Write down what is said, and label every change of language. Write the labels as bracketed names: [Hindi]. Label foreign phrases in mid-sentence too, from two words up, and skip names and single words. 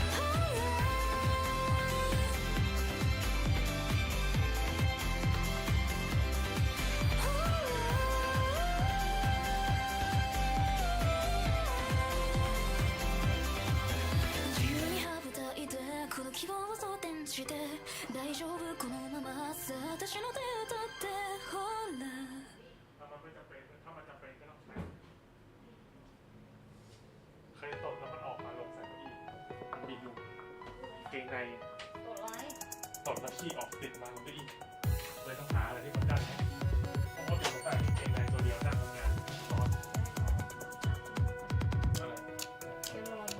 [Japanese] 自由に羽ばたいてこの希望を装填して大丈夫このままさあ私の手を取ってほら [Thai] เคยตบแล้วมันออกมาลงใส่เก้าอี้มันมียุงเกงในตบแล้วขี้ออกติดมาบนเก้าอี้เลยต้องหาอะไรที่มันกั้นเพราะว่าเป็นคนใส่เกงในตัวเดียวนั่งทำงานร้อนอะไร